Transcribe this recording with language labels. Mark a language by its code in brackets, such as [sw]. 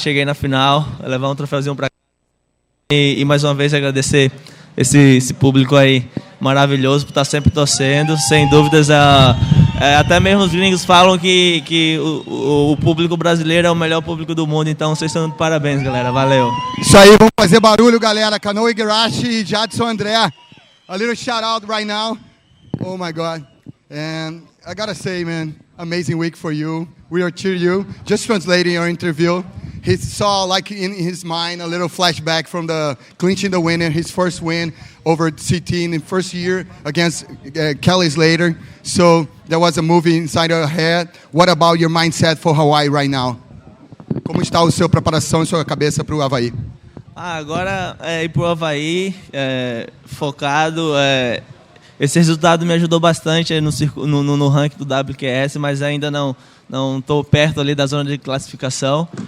[pt] Cheguei na final, levar um troféuzinho para cá e mais uma vez agradecer esse público aí maravilhoso por estar sempre torcendo. Sem dúvidas, até mesmo os gringos falam que o público brasileiro é o melhor público do mundo, então vocês estão de parabéns, galera. Valeu. Isso aí, vamos fazer barulho, galera. Kanoa Igarashi e Jadson André. [en] A little shout out right now. Oh my God. And I gotta say, man, amazing week for you. We are cheering you. Just translating your interview. He saw, like in his mind, a little flashback from the clinching the winner, his first win over CT in the first year against Kelly Slater. So there was a movie inside your head. What about your mindset for Hawaii right now? [pt] Como está a sua preparação e sua cabeça para o Havaí? Agora ir para o Havaí, focado. Esse resultado me ajudou bastante no ranking do WQS, mas ainda não estou perto ali da zona de classificação.